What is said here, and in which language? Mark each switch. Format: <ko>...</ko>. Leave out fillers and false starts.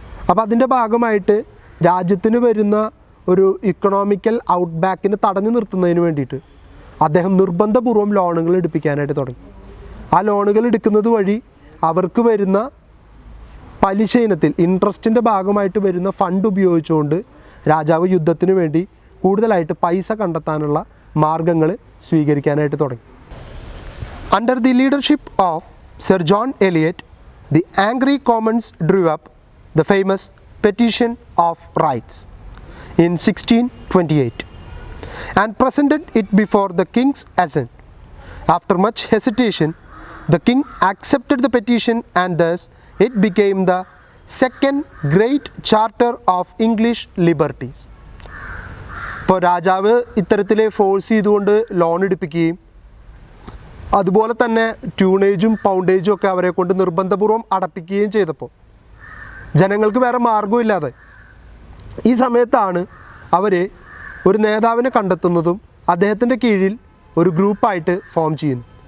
<ml>അപ്പോൾ അതിൻ്റെ ഭാഗമായിട്ട് രാജ്യത്തിന് വരുന്ന ഒരു ഇക്കണോമിക്കൽ ഔട്ട്ബാക്കിനെ തടഞ്ഞു നിർത്തുന്നതിന് വേണ്ടിയിട്ട് അദ്ദേഹം നിർബന്ധപൂർവ്വം ലോണുകൾ എടുപ്പിക്കാനായിട്ട് തുടങ്ങി. ആ ലോണുകൾ എടുക്കുന്നത് വഴി അവർക്ക് വരുന്ന പലിശ ഇനത്തിൽ ഇൻട്രസ്റ്റിൻ്റെ ഭാഗമായിട്ട് വരുന്ന ഫണ്ട് ഉപയോഗിച്ചുകൊണ്ട് രാജാവ് യുദ്ധത്തിന് വേണ്ടി കൂടുതലായിട്ട് പൈസ കണ്ടെത്താനുള്ള മാർഗങ്ങൾ സ്വീകരിക്കാനായിട്ട് തുടങ്ങി.</ml> <en>Under the leadership of sir John Eliot, the angry commons drew up the famous Petition of Rights in 1628 and presented it before the king's assent. After much hesitation, the king accepted the petition, and thus it became the second great charter of English liberties.</en> <ml>ഇപ്പോൾ രാജാവ് ഇത്തരത്തിൽ force ചെയ്തുകൊണ്ട് loan എടുപ്പിക്കുകയും അതുപോലെ തന്നെ ട്യൂണേജും പൗണ്ടേജും ഒക്കെ അവരെ കൊണ്ട് നിർബന്ധപൂർവ്വം അടപ്പിക്കുകയും ചെയ്തപ്പോൾ ജനങ്ങൾക്ക് വേറെ മാർഗ്ഗമില്ലാതെ ഈ സമയത്താണ് അവർ ഒരു നേതാവിനെ കണ്ടെത്തുന്നതും അദ്ദേഹത്തിൻ്റെ കീഴിൽ ഒരു ഗ്രൂപ്പായിട്ട് ഫോം ചെയ്യുന്നു.</ml>